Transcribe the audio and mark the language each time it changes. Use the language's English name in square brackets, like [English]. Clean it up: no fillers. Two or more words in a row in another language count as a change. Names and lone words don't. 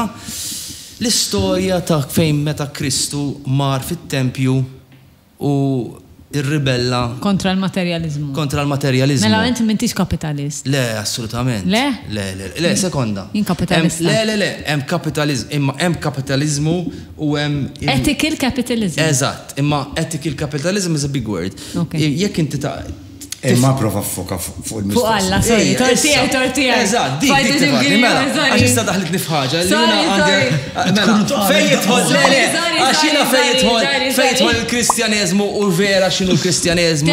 [Maltese] L-istorja ta' fejn meta Kristu mar fit-tempju u irribella kontra l-materializmu. Mela inti m'intix kapitalist. Le, assolutament. Le, sekonda. Jien kapitalista. Le, hemm kapitalizmu, imma hemm kapitalizmu u hemm [English] ethical capitalism. [Maltese] Eżatt, imma [English] ethical capitalism is a big word. [Maltese] Jekk inti Imma prova foka fuq il-mistoqsija. Fuq Alla, sorry, tortija. Eżatt, dik tifadni, mela, għax issa daħlitni f'ħaġa. Fejn jidħol, għax jiena fejn jidħol il-Kristjaneżmu u vera x'inhu l-Kristjaneżmu.